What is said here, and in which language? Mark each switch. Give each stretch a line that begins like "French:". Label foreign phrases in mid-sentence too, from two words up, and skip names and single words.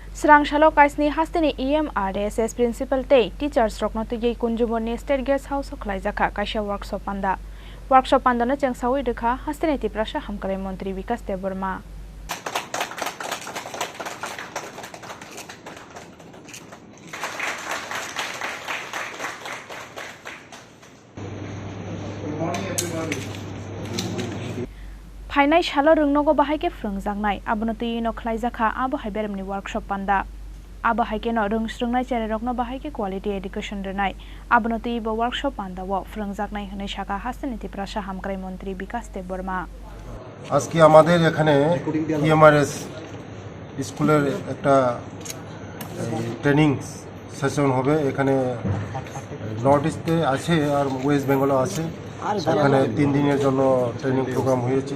Kok Borok: Srangsalo kaisni hastini EMRSS principal tei teachers rokno tui kunjumoni state guest house khlaijaka kaisa workshop panda. Workshop pandana chengsawi dekha hastini tiprasha hamkare mantri Vikas Deborma. Phainai shalo rungnogo bahaike frungjangnai abono tui no khlaijaka abo haibermni workshop panda abo haike no rungsrungnai chererokno bahaike
English: quality education
Kok Borok: renai abono tui bo workshop panda wo frungjaknai hne shaka hastaniti prasha hamkrai mantri Vikas Deborma
Bangla: আজকে আমাদের এখানে ইএমআরএস স্কুলের একটা
English: training session
Bangla: হবে। এখানে নর্থ ইস্টে আছে আর ওয়েস্ট বেঙ্গলও আছে। এখানে 3 দিনের জন্য
English: training program
Bangla: হয়েছে।